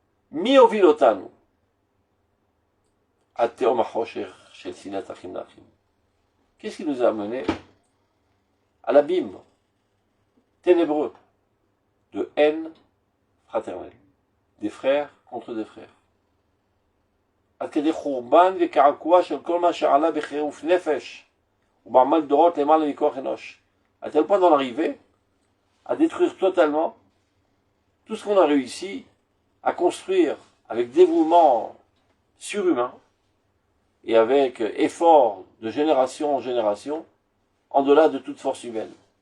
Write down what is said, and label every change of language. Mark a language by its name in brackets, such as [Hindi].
[Hebrew] Mi ovilotanu, Ateom HaChosher Shel Sinat Achim Nachim. [French] Qu'est-ce qui nous a amené à l'abîme ténébreux de haine fraternelle, des frères contre des frères. [Hebrew] עד כדי חורבן וקעקוע של כל מה שעלה בחירוף נפש ובעמל דורות למעלה מכוח אנוש. [French] À tel point d'en arriver à détruire totalement tout ce qu'on a réussi à construire avec dévouement surhumain et avec effort de génération en génération, en delà de toute force humaine.